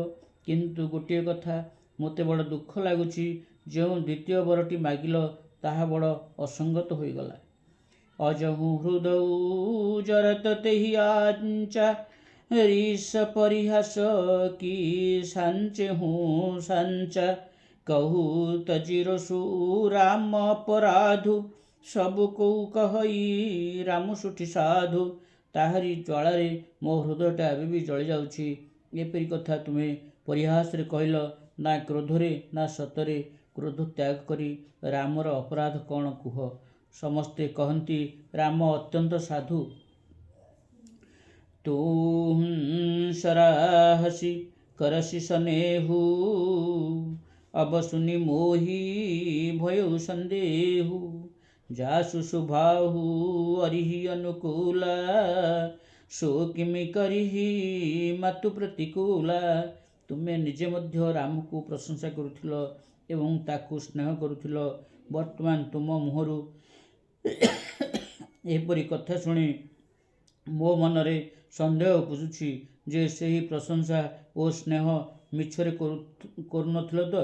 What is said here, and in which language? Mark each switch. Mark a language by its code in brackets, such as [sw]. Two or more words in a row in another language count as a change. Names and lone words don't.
[or] କିନ୍ତୁ ଗୋଟିଏ କଥା ମୋତେ ବଡ଼ ଦୁଃଖ ଲାଗୁଛି, ଯେଉଁ ଦ୍ୱିତୀୟ ବରଟି ମାଗିଲ ତାହା ବଡ଼ ଅସଙ୍ଗତ ହୋଇଗଲା। [awa] अजहुँ हृदउ जरत तेहि आँचा, रिस परिहास कि साँचे हुँ साँचा। कहू तजिरसु राम अपराधु, सबु कहु कहइ राम सुठि साधु। [or] ତାହାରି ଜ୍ୱାଳାରେ ମୋ ହୃଦୟଟା ଏବେ ବି ଜଳି ଯାଉଛି। ଏପରି କଥା ତୁମେ ପରିହାସରେ କହିଲ, ନା କ୍ରୋଧରେ ନା ସତରେ। କ୍ରୋଧ ତ୍ୟାଗ କରି ରାମର ଅପରାଧ କ'ଣ କୁହ। ସମସ୍ତେ କହନ୍ତି ରାମ ଅତ୍ୟନ୍ତ ସାଧୁ। [awa] तुम्ह सराहसि करसि सनेहु, अब सुनि मोहि भयउ संदेहु। जासु सुभाहु अरिहि अनुकूला, सो किमि करिहि मातु प्रतिकूला। [or] ତୁମେ ନିଜେ ମଧ୍ୟ ରାମକୁ ପ୍ରଶଂସା କରୁଥିଲ ଏବଂ ତାକୁ ସ୍ନେହ କରୁଥିଲ। ବର୍ତ୍ତମାନ ତୁମ ମୁହଁରୁ ଏପରି କଥା ଶୁଣି ମୋ ମନରେ ସନ୍ଦେହ ଉପୁଜୁଛି ଯେ ସେହି ପ୍ରଶଂସା ଓ ସ୍ନେହ ମିଛରେ କରୁନଥିଲ ତ?